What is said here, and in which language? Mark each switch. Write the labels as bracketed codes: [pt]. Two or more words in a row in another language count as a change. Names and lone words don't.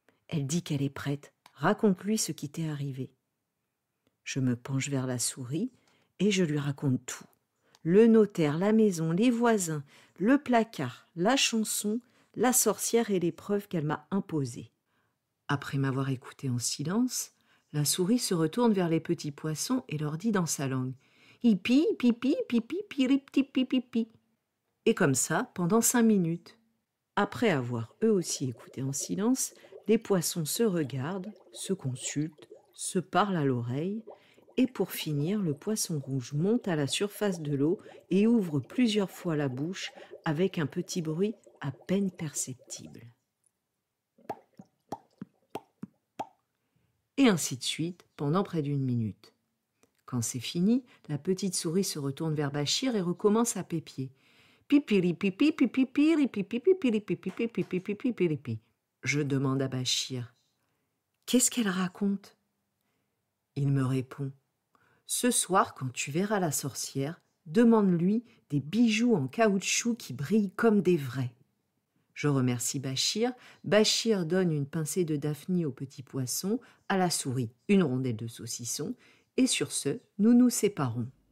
[fr] Elle dit qu'elle est prête. Raconte-lui ce qui t'est arrivé. Je me penche vers la souris et je lui raconte tout. Le notaire, la maison, les voisins, le placard, la chanson, la sorcière et l'épreuve qu'elle m'a imposée. Après m'avoir écouté en silence, la souris se retourne vers les petits poissons et leur dit dans sa langue « Hipi, pipi, pipi, piripti, pipipi » et comme ça pendant 5 minutes. Après avoir eux aussi écouté en silence, les poissons se regardent, se consultent, se parlent à l'oreille, et pour finir, le poisson rouge monte à la surface de l'eau et ouvre plusieurs fois la bouche avec un petit bruit à peine perceptible. Et ainsi de suite pendant près d'1 minute. Quand c'est fini, la petite souris se retourne vers Bachir et recommence à pépier. Pipiri pipi pipi piri pipi pipiri pipi pipi pipi pipi pipi. Je demande à Bachir « Qu'est-ce qu'elle raconte ?» Il me répond « Ce soir, quand tu verras la sorcière, demande-lui des bijoux en caoutchouc qui brillent comme des vrais. » Je remercie Bachir. Bachir donne une pincée de daphnie au petit poisson, à la souris une rondelle de saucisson, et sur ce, nous nous séparons.